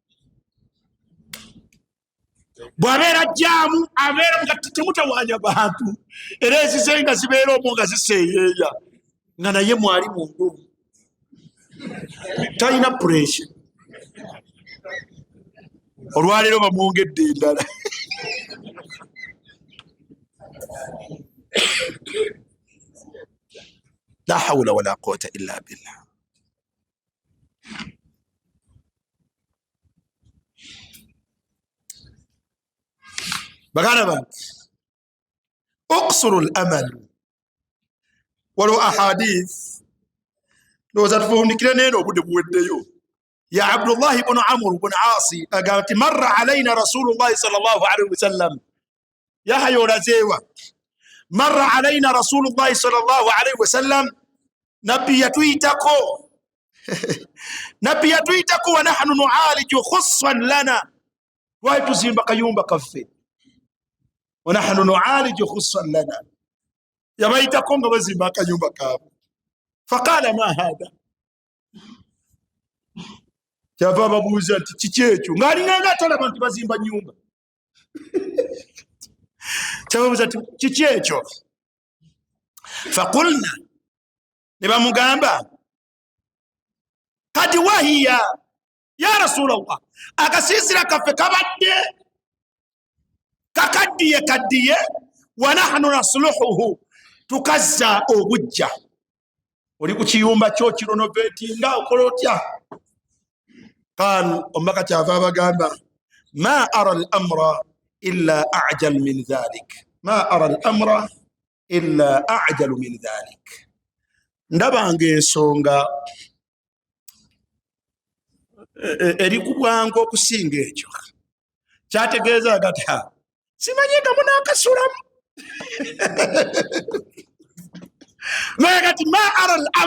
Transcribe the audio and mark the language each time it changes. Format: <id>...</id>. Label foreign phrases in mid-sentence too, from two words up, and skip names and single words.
<lg>bw'abeera jjaamu abeera nga temutawaanya bantu era ezize nga zibeera omwo nga ziseeyeeya nga naye mwali mundu talina pressure olwaleero bamwongedde endala</lg> <ar>لا حول ولا قوة إلا بالله</ar> <lg>bagana bantu</lg> <ar>قصر الأمل</ar> <lg>waliwo ahadith ndowooza tufundikire neeno obudde buweddeyo ya Abdullah ibn Amr ibn Asi agamba nti</lg> <ar>مر علينا رسول الله صلى الله عليه وسلم</ar> <lg>yahayo olazeewa</lg> <ar>مر علينا رسول الله صلى الله عليه وسلم</ar> <lg>nabbi yatuyitako</lg> <ar>ونحن نعالج خصا لنا</ar> <lg>twali tuzimba kayumba kaffe</lg> <ar>ونحن نعالج خصا لنا</ar> <lg>yabayitako nga bazimba akayumba kaabwe</lg> <ar>فقال ما هذا</ar> <lg>kyava babuuza nti kiki ekyo ng'alinganga atalaba nti bazimba nyumba kyababuuza nti kiki ekyo faqulna ne bamugamba kati</lg> <ar>وهي يا رسول الله</ar> <lg>akasiisira kaffe kabadde kakaddiye</lg> <ar>ونحن نصلحه</ar> <lg>tukazza obujja oli ku kiyumba kyo kironovetinga okola otya qal omubaka kyava abagamba</lg> <ar>ما أرى الأمر إلا أعجل من ذلك ما أرى الأمر إلا أعجل من ذلك</ar> <lg>ndabanga ensonga eri ku bwangu okusinga ekyo kyategeeza gati simanyi nga munaakasulamu naye kati</lg> <ar>ما أرى</ar>